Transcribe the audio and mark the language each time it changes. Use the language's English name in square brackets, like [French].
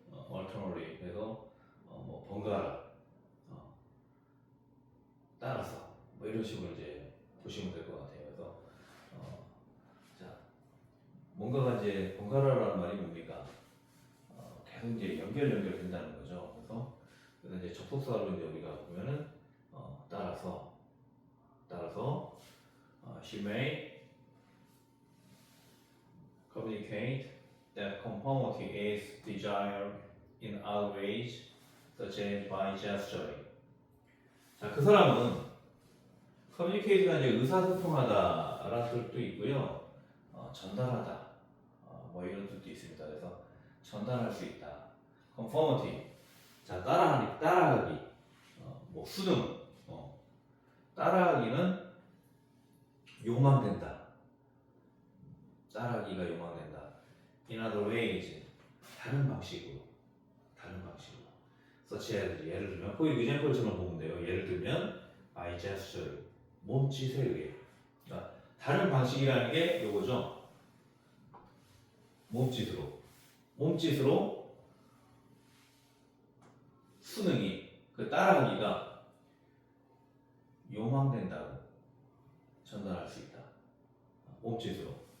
[Korean] 얼터너리 해서 뭐 번갈아, 따라서 뭐 이런 식으로 이제 보시면 될 것 같아요. 그래서 자, 뭔가가 이제 번갈아라는 말이 뭡니까? 계속 이제 연결된다는 거죠. 그래서 이제 접속사로 이제 우리가 보면은 따라서 [English] she may communicate that conformity is desired in other ways, such as by gesturing. [Korean] 자, 그 사람은 communicate가 이제 의사소통하다라는 뜻도 있고요, 전달하다, 뭐 이런 뜻도 있습니다. 그래서 전달할 수 있다. conformity, 자 따라하기, 뭐 수능, 따라하기는 요망된다. 따라하기가 요망된다. [English] In other ways, [Korean] 다른 방식으로. [English] such as, [Korean] 예를 들면, 거기 example처럼 보면 돼요. 예를 들면, [English] by gesture, [Korean] 몸짓에 의해. 그러니까 다른 방식이라는 게 요거죠. 몸짓으로 수능이 그 따라하기가 요망된다고 전달할 수 있다. 몸짓으로.